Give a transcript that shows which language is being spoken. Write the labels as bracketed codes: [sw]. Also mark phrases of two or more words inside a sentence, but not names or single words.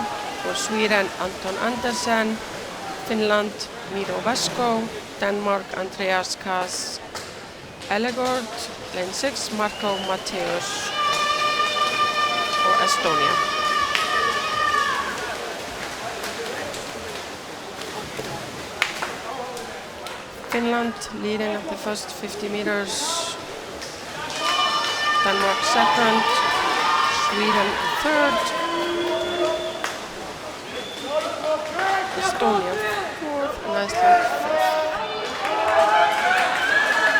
[en] For Sweden, Anton Andersen. Finland, Miro Vasko. Denmark, Andreas Kaas Ellegård. Lane 6, Marco Matteus. For Estonia. Finland leading at the first 50 meters. Denmark second, Sweden third, Estonia fourth, and Iceland fifth.